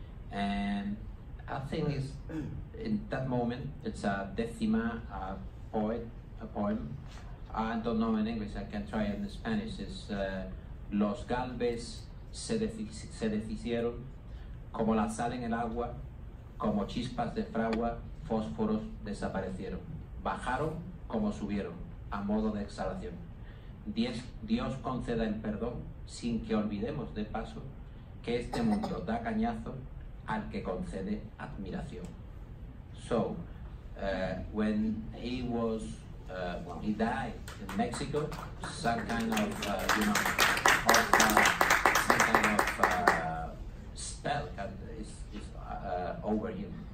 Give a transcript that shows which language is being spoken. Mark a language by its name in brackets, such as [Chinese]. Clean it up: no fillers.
[English] And I think it's, in that moment, it's a decima, a poem. I don't know in English, I can try it in Spanish. It's [Spanish] Los Galvez se deshicieron como la sal en el agua, como chispas de fragua, fósforos desaparecieron. Bajaron como subieron, a modo de exhalación. Dios conceda el perdón, sin que olvidemos de paso que este mundo da cañazo al que concede admiración. [English] So, when he was, when he died in Mexico, some kind of, some kind of spell is over him.